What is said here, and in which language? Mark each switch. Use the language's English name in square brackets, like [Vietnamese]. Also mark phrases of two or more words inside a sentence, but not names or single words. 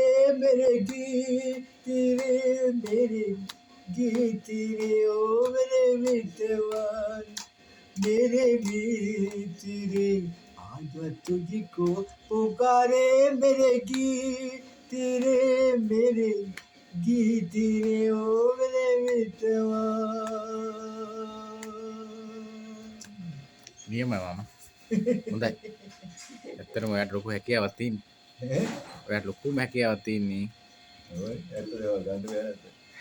[Hindi] मेरे गीत रे मेरे गीत रे ओ मेरे मितवान मेरे गीत रे आजा तुझको पुकारे मेरे गीत रे मेरे गीत रे ओ मेरे मितवान [Sinhala] නියමයි මාමා. හොඳයි. ඇත්තටම ඔයාට ලොකු හැකියාවක් තියෙනවා. ඔයාට ලොකුම හැකියාවක් තියෙන්නේ. ඔය ඇත්තටම ගන්න බෑ.